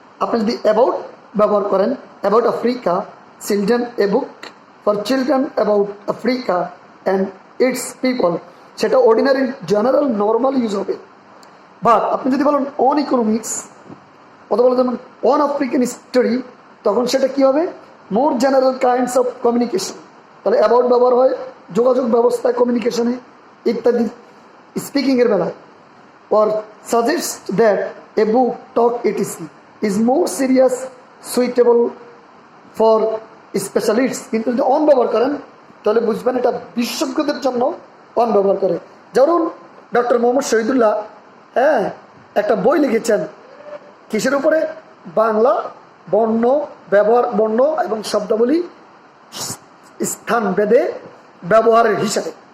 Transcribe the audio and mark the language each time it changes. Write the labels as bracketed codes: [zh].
[bn] আপনি যদি [en] about [bn] ব্যবহার করেন [en] About Africa, children, a book for children about Africa and its people, সেটা ordinary general normal use হবে। [bn] বাট আপনি যদি বলেন [en] on economics [bn] অথবা যেমন [en] on African history, [bn] তখন সেটা কি হবে? [en] More general kinds of communication. [bn] তাহলে অ্যাবাউট ব্যবহার হয় যোগাযোগ ব্যবস্থায়, কমিউনিকেশনে ইত্যাদি, স্পিকিংয়ের বেলায়। [en] or suggest that a book, talk, etc. is more serious, suitable for specialists. [bn] কিন্তু যদি অন ব্যবহার করেন তাহলে বুঝবেন এটা বিশেষজ্ঞদের জন্য অন ব্যবহার করে। যেমন ডক্টর মোহাম্মদ শহীদুল্লাহ একটা বই লিখেছেন কিসের উপরে? বাংলা বর্ণ ব্যবহার, বর্ণ এবং শব্দাবলী স্থানভেদে ব্যবহারের হিসাবে।